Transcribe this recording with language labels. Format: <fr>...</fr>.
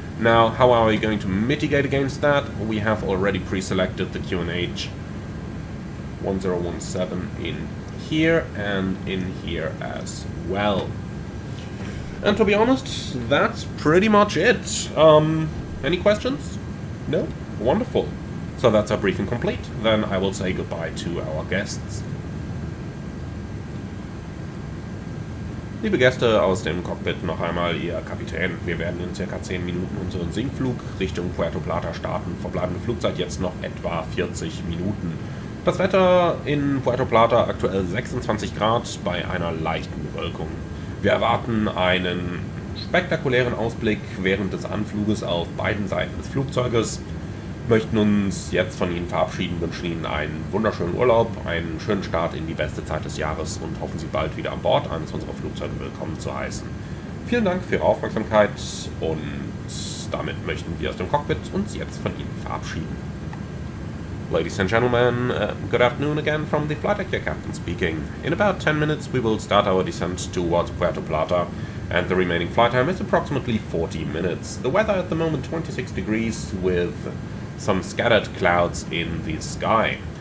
<en>Now, how are we going to mitigate against that? We have already pre-selected the QNH 1017 in here and in here as well. And to be honest, that's pretty much it. Any questions? No? Wonderful. So that's our briefing complete. Then I will say goodbye to our guests.</en> <de>Liebe Gäste aus dem Cockpit, noch einmal Ihr Kapitän. Wir werden in ca. 10 Minuten unseren Sinkflug Richtung Puerto Plata starten. Verbleibende Flugzeit jetzt noch etwa 40 Minuten. Das Wetter in Puerto Plata aktuell 26 Grad bei einer leichten Bewölkung. Wir erwarten einen spektakulären Ausblick während des Anfluges auf beiden Seiten des Flugzeuges. Möchten uns jetzt von Ihnen verabschieden, wünschen Ihnen einen wunderschönen Urlaub, einen schönen Start in die beste Zeit des Jahres und hoffen Sie bald wieder an Bord eines unserer Flugzeuge willkommen zu heißen. Vielen Dank für Ihre Aufmerksamkeit und damit möchten wir aus dem Cockpit uns jetzt von Ihnen verabschieden.</de> <en>Ladies and gentlemen, good afternoon again from the flight deck, your captain speaking. In about 10 minutes we will start our descent towards Puerto Plata, and the remaining flight time is approximately 40 minutes. The weather at the moment 26 degrees with some scattered clouds in the sky.</en>